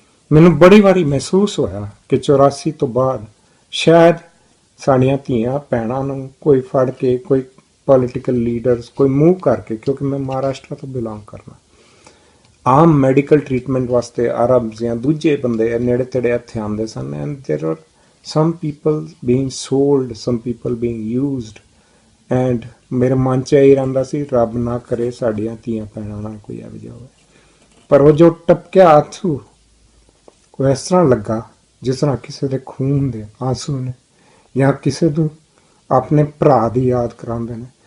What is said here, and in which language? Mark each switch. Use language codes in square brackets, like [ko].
[pa] ਮੈਨੂੰ ਬੜੀ ਵਾਰੀ ਮਹਿਸੂਸ ਹੋਇਆ ਕਿ 84 ਤੋਂ ਬਾਅਦ ਸ਼ਾਇਦ ਸਾਡੀਆਂ ਧੀਆਂ ਭੈਣਾਂ ਨੂੰ ਕੋਈ ਫੜ ਕੇ, ਕੋਈ ਪੋਲੀਟੀਕਲ ਲੀਡਰਸ ਕੋਈ ਮੂਵ ਕਰਕੇ, ਕਿਉਂਕਿ ਮੈਂ ਮਹਾਰਾਸ਼ਟਰ ਤੋਂ ਬਿਲੋਂਗ ਕਰਨਾ, ਆਮ ਮੈਡੀਕਲ ਟ੍ਰੀਟਮੈਂਟ ਵਾਸਤੇ ਅਰਬ ਜਾਂ ਦੂਜੇ ਬੰਦੇ ਨੇੜੇ ਤੇੜੇ ਇੱਥੇ ਆਉਂਦੇ ਸਨ। [en] And there are some people being sold, some people being used। [pa] and ਮੇਰੇ ਮਨ 'ਚ ਇਹ ਰਹਿੰਦਾ ਸੀ ਰੱਬ ਨਾ ਕਰੇ ਸਾਡੀਆਂ ਧੀਆਂ ਭੈਣਾਂ ਨਾਲ ਕੋਈ ਇਹੋ ਜਿਹਾ ਹੋਵੇ। ਪਰ ਉਹ ਜੋ ਟਪਕਿਆ ਆਂਸੂ, ਉਹ ਇਸ ਤਰ੍ਹਾਂ ਲੱਗਾ ਜਿਸ ਤਰ੍ਹਾਂ ਕਿਸੇ ਦੇ ਖੂਨ ਦੇ ਆਂਸੂ ਨੇ ਜਾਂ ਕਿਸੇ ਨੂੰ ਆਪਣੇ ਭਰਾ ਦੀ ਯਾਦ ਕਰਾਉਂਦੇ ਨੇ।